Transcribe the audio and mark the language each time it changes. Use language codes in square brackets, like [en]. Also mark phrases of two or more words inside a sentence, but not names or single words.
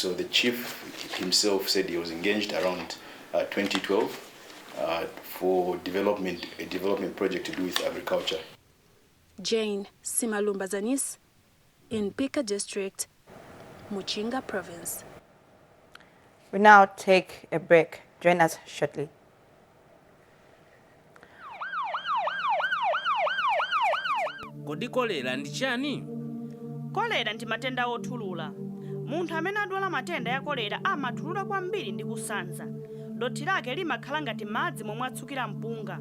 [en] So the chief himself said he was engaged around 2012 for a development project to do with agriculture. Jane Simalumba Zanis in Pika District, Muchinga Province. We now take a break. Join us shortly. [ny] Kodi kolera ndi chani? Kolera ndi matenda othulula. Munthu amene adwala matenda ya kolera amathulula kwambiri ndi kusanza. Dothi lake limakhala ngati madzi momwe atsukira mpunga.